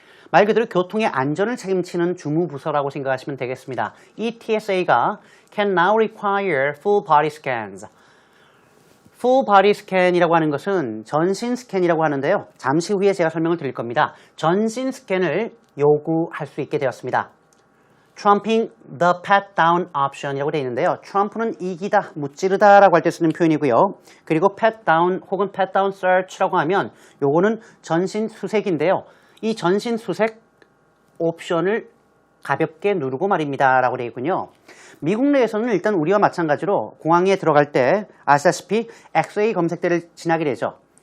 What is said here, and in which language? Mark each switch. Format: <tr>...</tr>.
<ko>말 그대로 교통의 안전을 책임지는 주무부서라고 생각하시면 되겠습니다.</ko> <en>이 TSA가 can now require full body scans.</en> <ko>full body scan이라고 하는 것은 전신 스캔이라고 하는데요. 잠시 후에 제가 설명을 드릴 겁니다. 전신 스캔을 요구할 수 있게 되었습니다.</ko> <en>trumping the pat down option이라고</en> <ko>되어 있는데요. 트럼프는 이기다, 무찌르다 라고 할 때 쓰는 표현이고요. 그리고 pat down 혹은 pat down search라고 하면 요거는 전신 수색인데요. 이 전신 수색 옵션을 가볍게 누르고 말입니다 라고 되어 있군요. 미국 내에서는 일단 우리와 마찬가지로 공항에 들어갈 때 아시다시피 엑스레이 검색대를 지나게 되죠.</ko>